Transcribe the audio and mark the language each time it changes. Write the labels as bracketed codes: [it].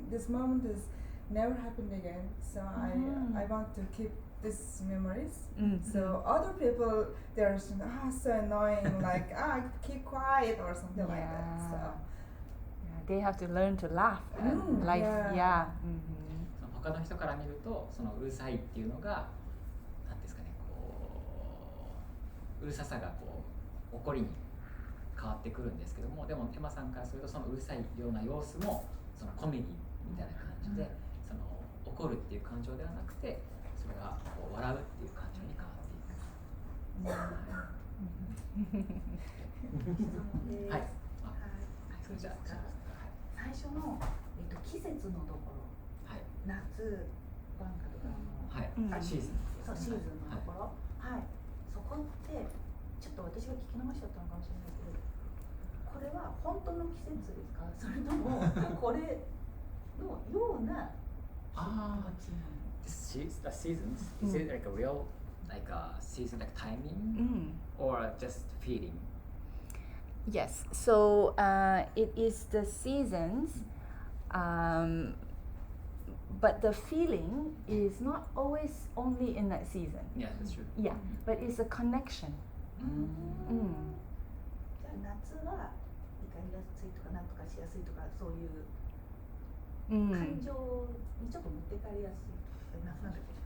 [en] This moment is never happened again. So I want to keep these memories. So other people they're so annoying, like keep quiet or something like that. So they have to learn to laugh and life. Yeah. [ja] 他の人から見るとそのうるさいっていうのがなんですかね、こううるささがこう怒りに変わってくるんですけども、でもエマさんからするとそのうるさいような様子もそのコメディみたいな感じで、その怒るっていう感情ではなくてそれがこう笑うっていう感情に変わっていく。はい。それじゃあ最初の季節のところ、夏晩夏とかシーズンそうシーズンのところ、そこってちょっと私が聞き逃しちゃったのかもしれないけど、これは本当の季節ですか、それともこれのような気持ちなの [en] ？The seasons, is it like a real season like timing or just feeling? Yes, so it is the seasons, um, but the feeling is not always only in that season. Yeah, that's true. Yeah, but it's a connection. うん Mm. [ja] じゃあ夏は怒りやすいとかなんとかしやすいとかそういう Mm. 感情にちょっと持ってかれやすいとかなんだっけ